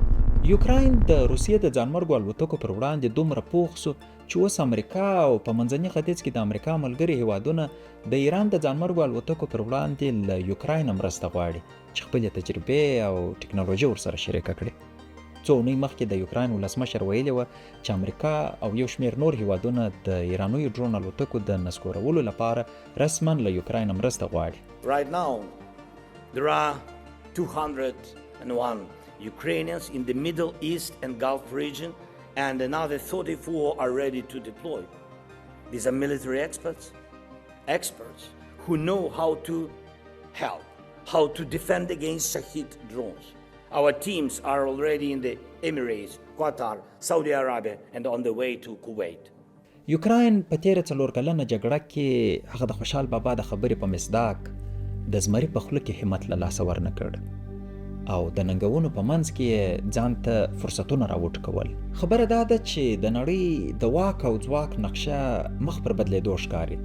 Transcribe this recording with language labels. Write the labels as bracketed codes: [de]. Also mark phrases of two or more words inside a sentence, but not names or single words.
[ps] يوکراين د روسیې د ځانمرګو الوتکو پر وړاندې دومره پوخ سو چې اوس امریکا او په منځني ختیځ کې د امریکا ملګري هیوادونه د ایران د ځانمرګو الوتکو پر وړاندې له يوکراين مرسته غواړي چې خپل تجربې او ټکنالوژي ورسره شریکه کړي. څو اونۍ مخکې د یوکراین ولسمشر ویلي و چې امریکا او یو شمېر نور هیوادونه د ایرانیو ډرون الوتکو د نسکورولو لپاره رسما له یوکراین مرسته غواړي. [en] Right now there are 201 Ukrainians in the Middle East and Gulf region and another 34 are ready to deploy. These are military experts who know how to help, how to defend against Shahid drones. Our teams are already in the Emirates, Qatar, Saudi Arabia and on the way to Kuwait. [ps] یوکراین په تیره 4 کلنه جګړه کې هغه د خوشحال بابا د خبرې په مصداق د زمري په خوله کې همت له لاسه ورنه کړ او د ننګونو په منځ کې ځان ته فرصتونه راوټکول. خبره دا ده چې د نړۍ د واک او ځواک نقشه مخ پر بدلېدو ښکاري.